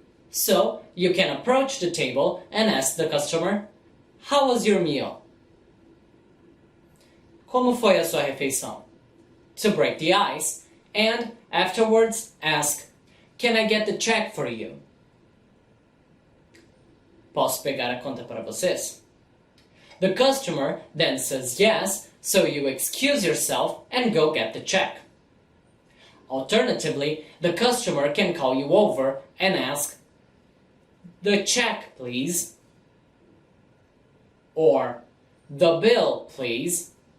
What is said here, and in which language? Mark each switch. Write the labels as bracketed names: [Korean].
[English] So, you can approach the table and ask the customer, "How was your meal?" [Portuguese] Como foi a sua refeição? [English] To break the ice, and afterwards ask, "Can I get the check for you?" [Portuguese] Posso pegar a conta para vocês? [English] The customer then says yes, so you excuse yourself and go get the check. Alternatively, the customer can call you over and ask, "The check, please," or "The bill, please."